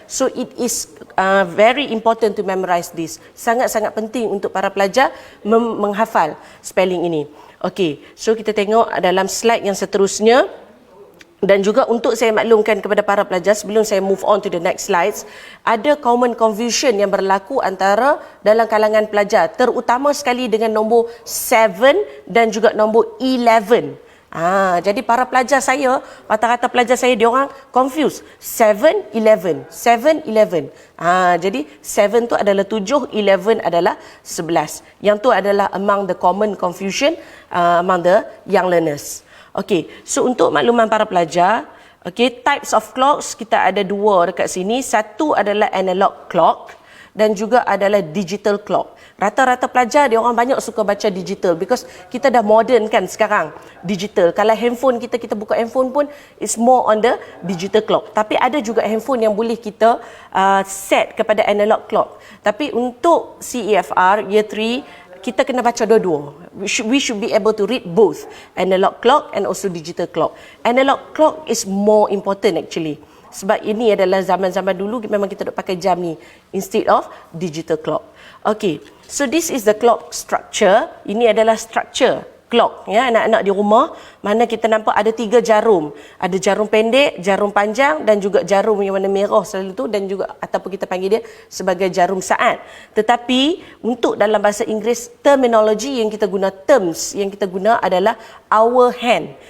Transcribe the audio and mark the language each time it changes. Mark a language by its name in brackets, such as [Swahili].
[English] So it is very important to memorize this. [Malay] Sangat-sangat penting untuk para pelajar menghafal spelling ini. Okey, so kita tengok dalam slide yang seterusnya. Dan juga untuk saya maklumkan kepada para pelajar sebelum saya [English] move on to the next slides, [Malay] ada [English] common confusion [Malay] yang berlaku antara dalam kalangan pelajar, terutama sekali dengan nombor 7 dan juga nombor 11. Jadi para pelajar saya, rata-rata pelajar saya diorang confused 7, 11, 7, 11. Jadi 7 tu adalah 7, 11 adalah 11. Yang tu adalah [English] among the common confusion among the young learners. [Malay] Okey, so untuk makluman para pelajar, okey, [English] types of clocks [Malay] kita ada dua dekat sini. Satu adalah analog clock dan juga adalah digital clock. Rata-rata pelajar dia orang banyak suka baca digital because kita dah modern kan sekarang. Digital. Kalau handphone kita buka handphone pun [English] it's more on the digital clock. [Malay] Tapi ada juga handphone yang boleh kita set kepada analog clock. Tapi untuk CEFR Year 3 kita kena baca dua-dua. [English] We should be able to read both analog clock and also digital clock. Analog clock is more important actually. [Malay] Sebab ini adalah zaman-zaman dulu memang kita duk pakai jam ni [English] instead of digital clock. Okay, so this is the clock structure. [Malay] Ini adalah structure clock ya anak-anak di rumah, mana kita nampak ada 3 jarum. Ada jarum pendek, jarum panjang dan juga jarum yang warna merah selalu tu, dan juga ataupun kita panggil dia sebagai jarum saat. Tetapi untuk dalam bahasa Inggeris, terminologi yang kita guna, terms yang kita guna adalah hour hand.